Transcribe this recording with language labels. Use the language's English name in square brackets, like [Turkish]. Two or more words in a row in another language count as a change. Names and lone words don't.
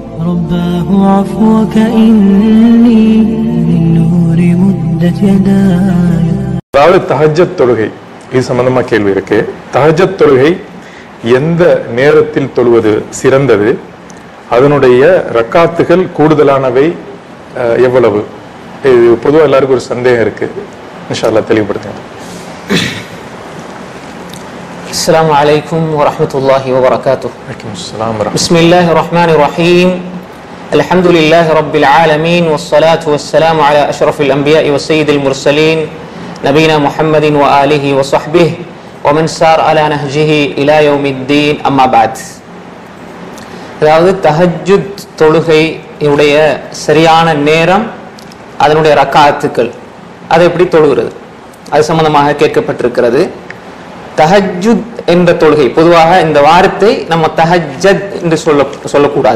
[Arabic] رباه عفوك إني للنور مدت يداي. [Tamil] அதாவது தஹஜ்ஜத் தொழுகை இது சம்பந்தமா கேள்வி இருக்கு. தஹஜ்ஜத் தொழுகை எந்த நேரத்தில் தொழுவது சிறந்தது, அதனுடைய ரக்காத்துகள் கூடுதலானவை எவ்வளவு? இது பொதுவாக எல்லாருக்கும் ஒரு சந்தேகம் இருக்கு. [Arabic] إن شاء الله [Tamil] தெளிவுபடுத்துங்க. [Arabic] السلام عليكم ورحمة الله وبركاته. بسم الله الرحمن الرحيم. الحمد لله رب العالمين والصلاة والسلام على أشرف الأنبياء وسيد المرسلين نبينا محمد وآله وصحبه ومن سار على نهجه إلى يوم الدين أما بعد. [Tamil] அதாவது தஹஜ்ஜுத் தொழுகையுடைய சரியான நேரம், அதனுடைய ரக்காத்துக்கள், அதை எப்படி தொழுகிறது அது சம்பந்தமாக கேட்கப்பட்டிருக்கிறது. தஹஜ்ஜுத் என்ற தொழுகை, பொதுவாக இந்த வார்த்தை நம்ம தஹஜ்ஜத் என்று சொல்லக்கூடாது.